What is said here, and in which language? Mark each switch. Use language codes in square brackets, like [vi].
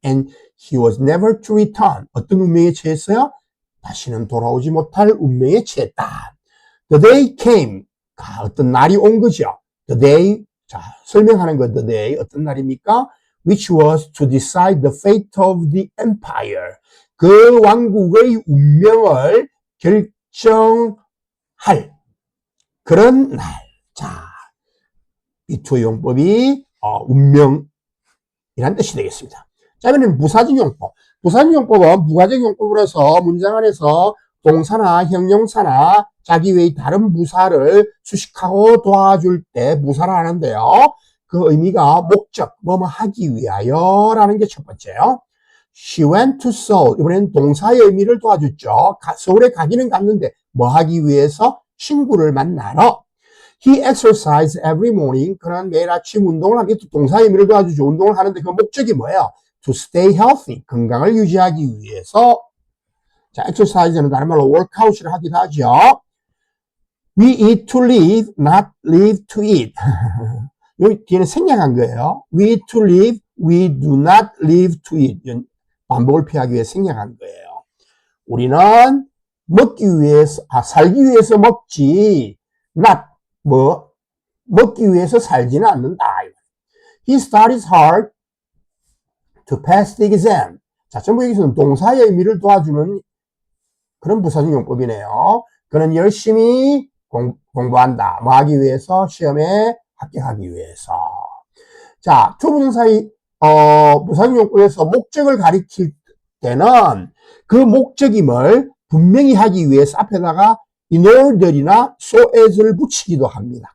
[en] And he was never to return. [ko] 어떤 운명에 처했어요? 다시는 돌아오지 못할 운명에 처했다. [en] The day came. [ko] 어떤 날이 온 거죠. [en] The day, [ko] 자, 설명하는 거, [en] the day, [ko] 어떤 날입니까? [en] Which was to decide the fate of the empire. [ko] 그 왕국의 운명을 결정할 그런 날. 자, 이 두 용법이 운명이란 뜻이 되겠습니다. 자, 이번에는 부사적 용법. 부사적 용법은 부가적 용법으로서 문장 안에서 동사나 형용사나 자기 외의 다른 부사를 수식하고 도와줄 때 부사를 하는데요. 그 의미가 목적, 뭐뭐 하기 위하여 라는 게 첫 번째요. [en] She went to Seoul. [ko] 이번에는 동사의 의미를 도와줬죠. 서울에 가기는 갔는데 뭐 하기 위해서? 친구를 만나러. [en] He exercised every morning. [ko] 그는 매일 아침 운동을 하기 위해서 동사의 의미를 도와주죠. 운동을 하는데 그 목적이 뭐예요? [en] To stay healthy. [ko] 건강을 유지하기 위해서. 자, exercise는 다른 말로 workout을 하기도 하죠. [en] We eat to live, not live to eat. [ko] 여기 뒤에는 생략한 거예요. [en] We eat to live, we do not live to eat. [ko] 반복을 피하기 위해 생략한 거예요. 우리는 먹기 위해서, 살기 위해서 먹지, not, 먹기 위해서 살지는 않는다. [en] He studies hard to pass the exam. [ko] 자, 전부 여기서는 동사의 의미를 도와주는 그런 부사적 용법이네요. 그는 열심히 공부한다. 뭐 하기 위해서? 시험에 합격하기 위해서. 자, 투부정사의 부사적 용법에서 목적을 가리킬 때는 그 목적임을 분명히 하기 위해서 앞에다가 in order이나 so as를 붙이기도 합니다.